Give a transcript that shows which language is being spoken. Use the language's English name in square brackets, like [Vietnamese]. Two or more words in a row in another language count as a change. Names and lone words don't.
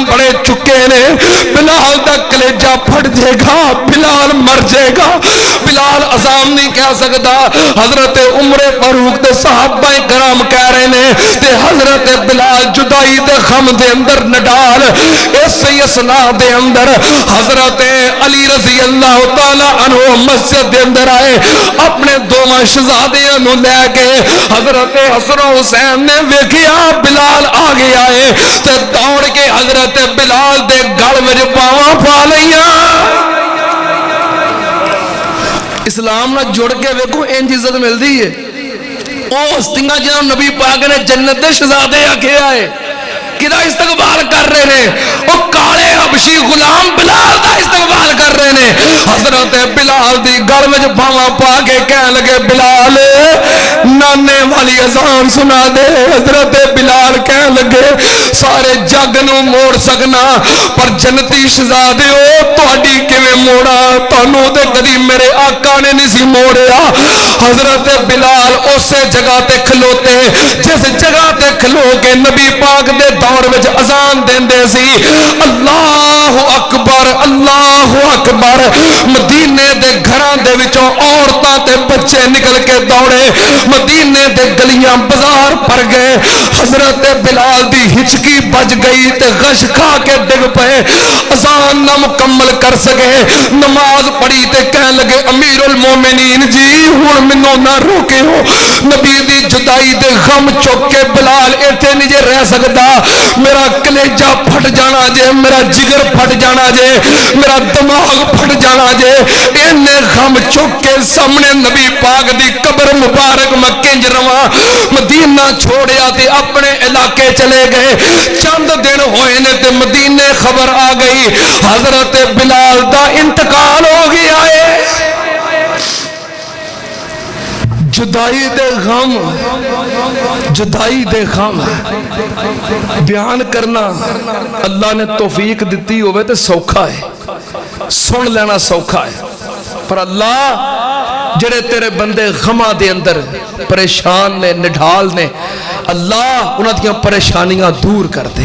[Punjabi] بڑے چکے نے بلال دا کلیجہ پھٹ جائے گا بلال مر جائے گا بلال اذان نہیں کہہ سکتا حضرت عمر فاروق تے صحابہ کرام کہہ رہے نے تے حضرت بلال جدائی دے غم دے اندر نڈال اسی اسنا دے اندر حضرت علی رضی اللہ تعالی عنہ مسجد دے اندر آئے اپنے دوواں شہزادیاں نو لے کے حضرت حسن و حسین نے ویکھیا بلال آ گیا ہے تے دوڑ کے حضرت بلال دے گل وچ باواں پا لئیاں اسلام نہ جڑ کے ویکھو انج عزت ملدی ہے او ہستیاں جنہاں نبی پاک نے جنت دے شہزادے آکھیا ہے کدا استقبال کر رہے ہیں او کالے حبشی غلام بلال دا استقبال کر رہے ہیں حضرت بلال بلال دی گل وچ باواں پا کے کہن لگے بلال نانے والی اذان سنا دے. حضرت بلال کہن لگے سارے جگ نو موڑ سکنا پر جنتی شہزادے او تہاڈی کیویں موڑا تانوں تے کدی میرے آقا نے نہیں سی موڑیا. حضرت بلال اسے جگہ تے کھلوتے جس جگہ تے کھلو کے نبی پاک دے دور وچ اذان دیندے سی اللہ اکبر اللہ اکبر. مدینے دے گھراں دے وچوں عورتاں تے بچے نکل کے دوڑے مدینے دے گلیاں بازار بھر گئے. حضرت بلال دی ہچکی بج گئی تے غش کھا کے ڈگ پئے اذان نہ مکمل کر سکے. نماز پڑھی تے کہن لگے امیر المومنین جی ہن مینوں نہ روکے ہو نبی دی جدائی دے غم چک کے بلال ایتھے نہیں جے رہ سکدا میرا کلیجہ پھٹ جانا جے میرا جگر پھٹ جانا جے میرا دماغ پھٹ جانا جے. اینے غم چک کے سامنے نبی پاک دی قبر مبارک میں کنج رواں مدینہ چھوڑیا تے اپنے علاقے چلے گئے. چند دن ہوئے نے تے مدینے خبر آ گئی حضرت بلال دا انتقال ہو گیا ہے. جدائی دے غم جدائی دے غم بیان کرنا اللہ نے توفیق دیتی ہوئے تے سوکھا ہے سن لینا سوکھا ہے پر اللہ جڑے تیرے بندے غمہ دے اندر پریشان نے نڈھال نے اللہ انہاں دیاں پریشانیاں دور کر دے.